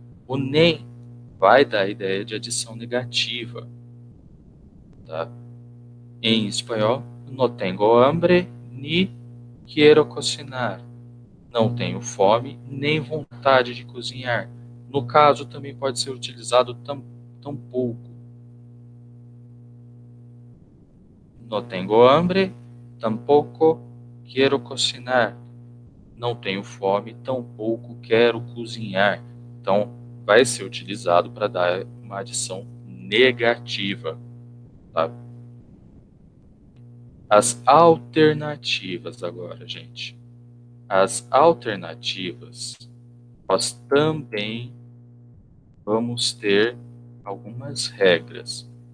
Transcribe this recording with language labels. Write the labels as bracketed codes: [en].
[pt] O nem vai dar a ideia de adição negativa, tá? Em espanhol, [es] no tengo hambre, ni quiero cocinar. [pt] Não tenho fome, nem vontade de cozinhar. No caso, também pode ser utilizado tampouco. [es] No tengo hambre, tampoco quiero cocinar. [pt] Não tenho fome, tampouco quero cozinhar. Então, vai ser utilizado para dar uma adição negativa, tá? As alternativas agora, gente. As alternativas, nós também vamos ter algumas regras.